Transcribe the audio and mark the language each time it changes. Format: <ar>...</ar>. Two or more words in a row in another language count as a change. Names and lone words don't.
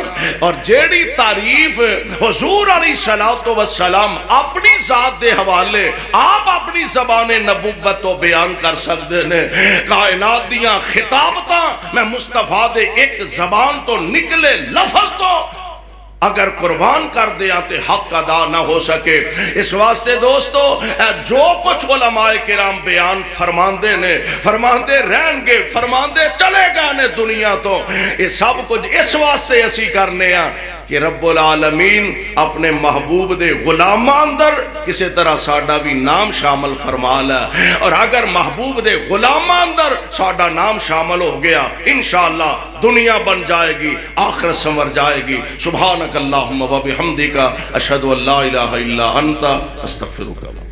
<pa>اور جیڑی تعریف حضور علیہ السلام اپنی ذات دے حوالے آپ اپنی زبان نبوت تو بیان کر سکتے نے، کائنات دیاں خطابتاں میں مصطفیٰ دے ایک زبان تو نکلے لفظ تو اگر قربان کر دیا تو حق ادا نہ ہو سکے۔ اس واسطے دوستو جو کچھ علماء کرام بیان فرماندے نے، فرماندے رہن گے، فرماندے چلے گا نے دنیا تو، یہ سب کچھ اس واسطے اسی کرنے ہیں کہ رب العالمین اپنے محبوب دے غلاماں اندر کسی طرح ساڈا بھی نام شامل فرما لے، اور اگر محبوب دے غلاماں اندر ساڈا نام شامل ہو گیا انشاءاللہ دنیا بن جائے گی، آخرت سنور جائے گی۔</pa> <ar>سبحانک اللہم و بحمدک اشہد ان لا الہ الا انت استغفرک۔</ar>